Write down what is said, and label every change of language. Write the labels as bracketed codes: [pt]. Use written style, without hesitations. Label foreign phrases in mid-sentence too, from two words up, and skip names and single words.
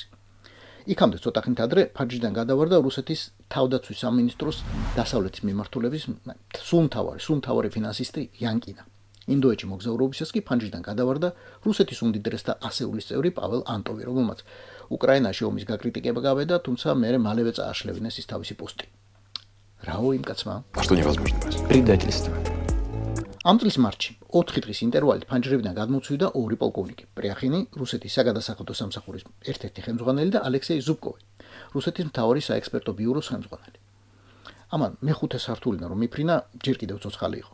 [ka] იქამდე ცოტა ხნით ადრე ფანჯრიდან გადავარდა რუსეთის თავდაცვის სამინისტროს დასავლეთის მიმართულების სრულმთავარი ფინანსისტი იანკინა. ინდოეთში მოგზაურობისას კი ფანჯრიდან გადავარდა რუსეთის უმდიდრესთა ასეულის წევრი პაվել ანტოვი, რომელმაც უკრაინაში ომის გაკრიტიკება გავედა, თუმცა მალევე წააშლევინეს ის თავისი პოსტი. რაო იმ კაცმა? [ru] А что невозможно брать? Предательство. [ka] ამ წლის მარტში 4 დღის ინტერვალით ფანჯრებიდან გადმოცვიდა ორი პოლკოვნიკი: პრიახინი, რუსეთის საგადასახადო სამსახურის ერთ-ერთი ხელმძღვანელი და ალექსეი ზუბკოვი, რუსეთის მთავარი საექსპერტო ბიუროს ხელმძღვანელი. ამან მეხუთე სართულიდან რომ მიფრინა, ჯერ კიდევ ცოცხალი იყო.